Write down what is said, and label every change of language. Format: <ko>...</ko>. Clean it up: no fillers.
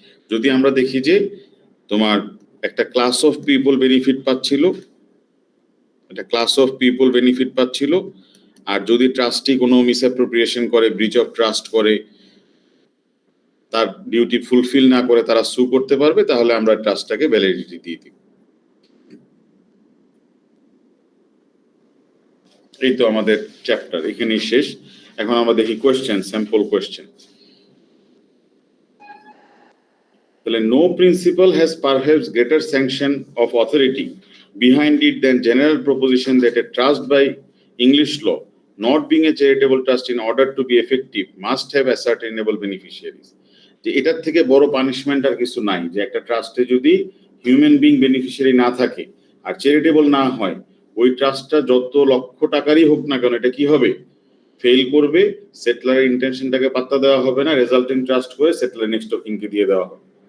<bn>যদি আমরা দেখি যে তোমার একটা ক্লাস অফ পিপল বেনিফিট পাচ্ছিল, একটা ক্লাস অফ পিপল বেনিফিট পাচ্ছিল, আর যদি ট্রাস্টি কোনো মিসঅ্যাপ্রোপ্রিয়েশন করে, ব্রিচ অফ ট্রাস্ট করে, তার ডিউটি ফুলফিল না করে তারা সু করতে পারবে, তাহলে আমরা ট্রাস্টটাকে ভ্যালিডিটি দিয়ে দিব। এই তো আমাদের চ্যাপ্টার এখানেই শেষ। এখন আমরা দেখি কোয়েশ্চেন, স্যাম্পল কোয়েশ্চেন। তাহলে</bn> <en>No principle has perhaps greater sanction of authority behind it than general proposition that a trust by English law, not being a charitable trust in order to be effective, must have ascertainable beneficiaries.</en> <bn>যে এটার থেকে বড় punishment আর কিছু নাই, যে একটা ট্রাস্টে যদি human being beneficiary না থাকে আর চ্যারিটেবল না হয়, ওই ট্রাস্টটা যত লক্ষ টাকারই হোক না কেন, এটা কি হবে, ফেল করবে, সেটলারের ইন্টেনশনটাকে পাত্তা দেওয়া হবে না, রেজাল্টিং ট্রাস্ট করে সেটলার নেক্সট অফ কিনকে দিয়ে দেওয়া হবে।</bn>